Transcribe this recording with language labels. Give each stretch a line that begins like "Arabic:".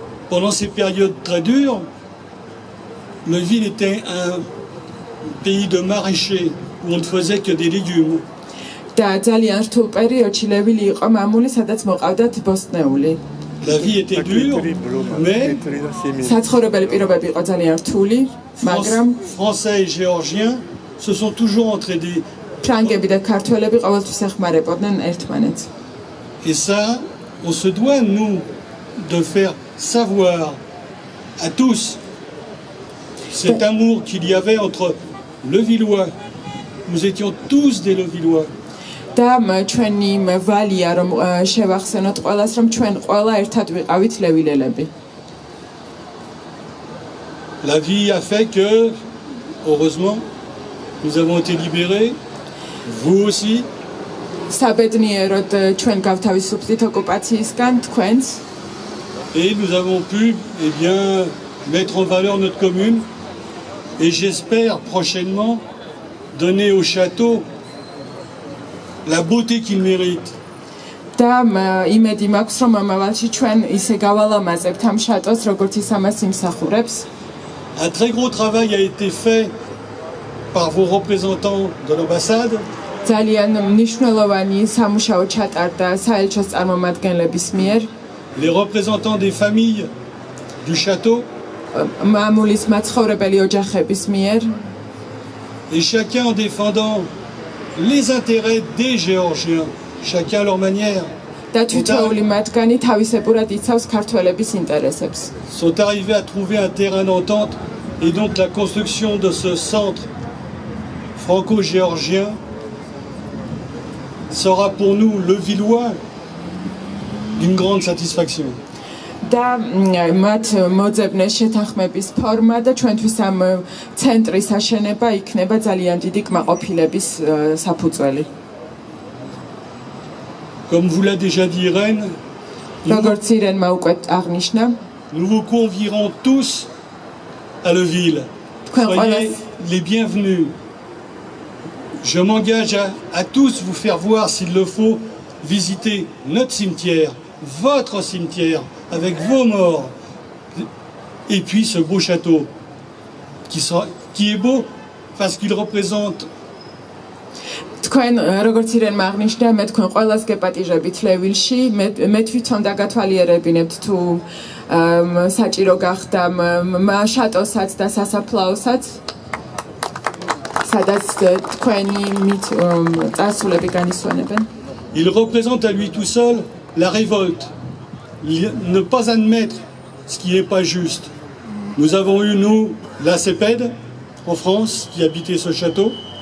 French: Pendant ces périodes très dures, Leuville était un pays de maraîchers où on ne faisait que des légumes.
Georgian: და ძალიან რთულ პერიოდში ლევილი იყო მამული, სადაც მოყავდათ ბოსტნეული.
French: La vie était dure, mais
Georgian: საცხოვრებელი პირობები იყო ძალიან რთული, მაგრამ
French: Français et Géorgiens se sont toujours entraidés.
Georgian: ფრანგები და ქართველები ყოველთვის ეხმარებოდნენ ერთმანეთს.
French: Et ça, on se doit, nous, de faire savoir à tous cet amour qu'il y avait entre Leuvillois. Nous étions tous des Leuvillois.
Georgian: და ჩვენი ვალია რომ შევახსენოთ ყველას რომ ჩვენ ყველა ერთად ვიყავით ლევილელები.
French: La vie a fait que, heureusement, nous avons été libérés, vous aussi.
Georgian: საბედნიეროდ ჩვენ გავთავისუფლდით ოკუპაციისგან თქვენს.
French: Et nous avons pu, eh bien, mettre en valeur notre commune. Et j'espère prochainement donner au château la beauté qu'il mérite.
Georgian: და იმედი მაქვს რომ მომავალში ჩვენ ისე გავალამაზებთ ამ შატოს როგორც ის ამას იმსახურებს.
French: Un très gros travail a été fait par vos représentants de l'ambassade.
Georgian: ძალიან მნიშვნელოვანი სამუშაო ჩატარდა საელჩოს წარმომადგენლების მიერ.
French: Les représentants des familles du château.
Georgian: მამულის მაცხოვრებელი ოჯახების მიერ.
French: Et chacun en défendant les intérêts des Géorgiens, chacun à leur manière.
Georgian: და თითოეული მათგანი თავისებურად იცავს ქართველების ინტერესებს.
French: Sont arrivés à trouver un terrain d'entente et donc la construction de ce centre franco-géorgien sera pour nous, Leuvillois, d'une grande satisfaction.
Georgian: და მათ მოძებნეს შეთანხმების ფორმა და ჩვენთვის ამ ცენტრის აშენება იქნება ძალიან დიდი კმაყოფილების საფუძველი.
French: Comme vous l'a déjà dit Irène,
Georgian: როგორც ირენმა უკვე აღნიშნა,
French: nous vous convierons tous à Leuville. Soyez les bienvenus. Je m'engage à tous vous faire voir, s'il le faut, visiter notre cimetière, votre cimetière, avec vos morts, et puis ce beau château, qui est beau parce qu'il représente.
Georgian: თქვენ როგორც ირენმა აღნიშნა, მე თქვენ ყველას გეპატიჟებით ლევილში, მე თვითონ დაგათვალიერებინებთ თუ საჭირო გახდა შატოსაც და სასაფლაოსაც, სადაც თქვენი წარსულები განისვენებენ.
French: Il représente à lui tout seul la révolte, ne pas admettre ce qui n'est pas juste. Nous avons eu, nous, la CEPED en France, qui habitait ce château.